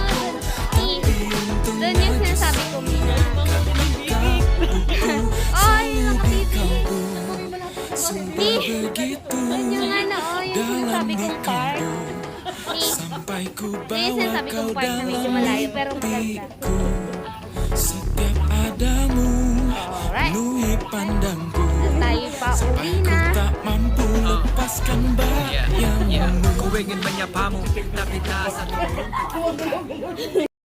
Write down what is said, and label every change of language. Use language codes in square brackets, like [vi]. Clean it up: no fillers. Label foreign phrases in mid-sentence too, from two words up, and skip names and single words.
[tl] Doon yung sinasabi ko, Mina. Ay, nakatiti. Doon yung ano, yung sinasabi kong park. Yung sinasabi kong park na medyo malayo, pero maganda. [id] Setiap adamu, penuhi pandangku. [tl] Tayo pa uwi na. [id] Tak mampu lepaskan bayangmu. Ku ingin menyapamu, tapi tak satu.